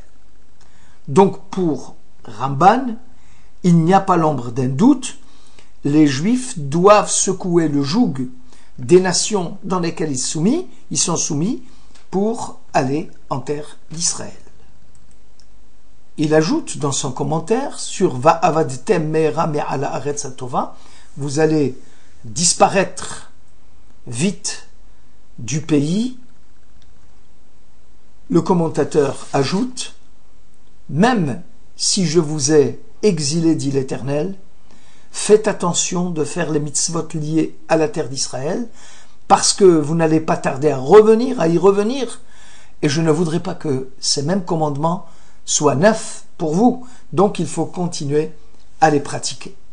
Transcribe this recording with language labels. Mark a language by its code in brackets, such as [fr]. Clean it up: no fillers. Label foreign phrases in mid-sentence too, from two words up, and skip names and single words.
[fr] Donc pour Ramban, il n'y a pas l'ombre d'un doute, les Juifs doivent secouer le joug des nations dans lesquelles ils sont soumis pour aller en terre d'Israël. Il ajoute dans son commentaire sur [he] ואבדתם מהרה מעל הארץ הטובה, [fr] vous allez disparaître vite du pays. Le commentateur ajoute: même si je vous ai exilé, dit l'Éternel, faites attention de faire les mitzvot liées à la terre d'Israël, parce que vous n'allez pas tarder à y revenir, et je ne voudrais pas que ces mêmes commandements soient neufs pour vous, donc il faut continuer à les pratiquer.